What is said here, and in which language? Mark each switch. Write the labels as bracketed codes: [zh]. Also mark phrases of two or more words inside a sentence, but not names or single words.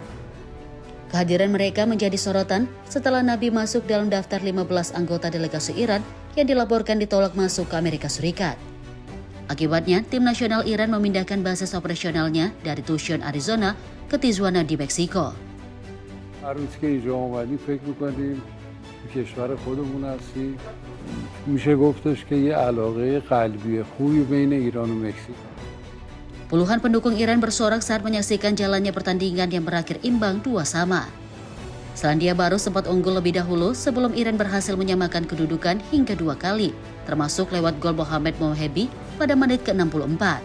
[id] Kehadiran mereka menjadi sorotan setelah Nabi masuk dalam daftar 15 anggota delegasi Iran yang dilaporkan ditolak masuk ke Amerika Serikat. Akibatnya, tim nasional Iran memindahkan basis operasionalnya dari Tucson, Arizona ke Tijuana di Meksiko. [fa] روز که اینجا اومدیم فکر می‌کنیم کشور خودمون هستیم میشه گفتش که یه علاقه قلبی خوبی بین ایران و مکزیک. [id] Puluhan pendukung Iran bersorak saat menyaksikan jalannya pertandingan yang berakhir imbang 2-2. Selandia Baru sempat unggul lebih dahulu sebelum Iran berhasil menyamakan kedudukan hingga 2 kali, termasuk lewat gol Mohamed Mohebi pada menit ke-64.